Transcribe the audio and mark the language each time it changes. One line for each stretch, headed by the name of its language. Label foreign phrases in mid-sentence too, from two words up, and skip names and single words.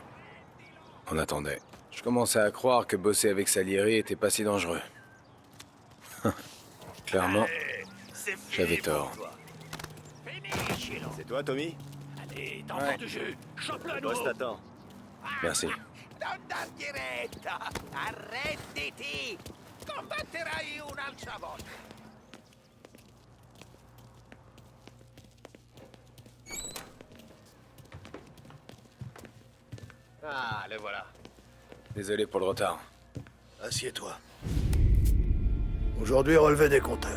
French: On attendait. Je commençais à croire que bosser avec Salieri était pas si dangereux. Clairement, j'avais tort. C'est toi, Tommy? Allez, t'as encore du jus. Chope-le à nouveau. Boss t'attend. Merci.
Italian: donna diretta! Arrenditi! Combatterai un'altra volta!
French: Ah, le voilà. Désolé pour le retard. Assieds-toi. Aujourd'hui, relevé des compteurs.